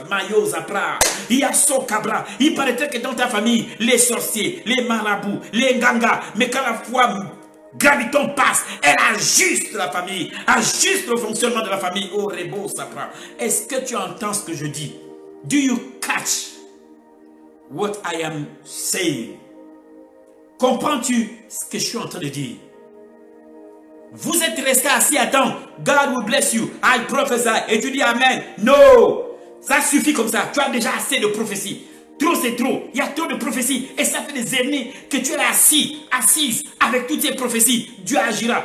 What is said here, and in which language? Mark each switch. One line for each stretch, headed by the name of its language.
French: Mayo Zapra, Yasso Cabra. Il paraîtrait que dans ta famille, les sorciers, les marabouts, les gangas, mais quand la foi graviton passe, elle ajuste la famille, ajuste le fonctionnement de la famille. Oh, Rebo Zapra. Est-ce que tu entends ce que je dis?
English: Do you catch what I am saying?
French: Comprends-tu ce que je suis en train de dire? Vous êtes resté assis à attendre.
English: God will bless you. I prophesy.
French: Et tu dis Amen.
English: No.
French: Ça suffit comme ça. Tu as déjà assez de prophéties. Trop c'est trop. Il y a trop de prophéties. Et ça fait des années que tu es assise avec toutes ces prophéties. Dieu agira.